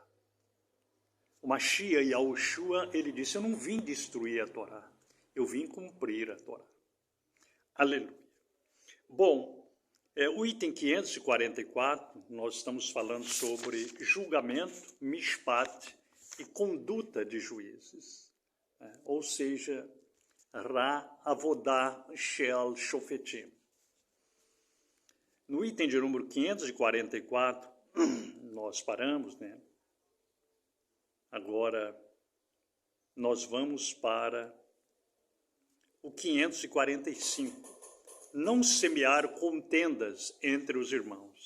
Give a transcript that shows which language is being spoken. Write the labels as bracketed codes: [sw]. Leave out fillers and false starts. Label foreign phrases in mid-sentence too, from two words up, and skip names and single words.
[pt] O Mashiach Yahushua, ele disse, eu não vim destruir a Torá, eu vim cumprir a Torá. Aleluia. Bom, o item 544, nós estamos falando sobre julgamento, mishpat e conduta de juízes. Ou seja, [he] רע עבודה של שופטים. [pt] No item de número 544, nós paramos, né? Agora, nós vamos para o 545. não semear contendas entre os irmãos.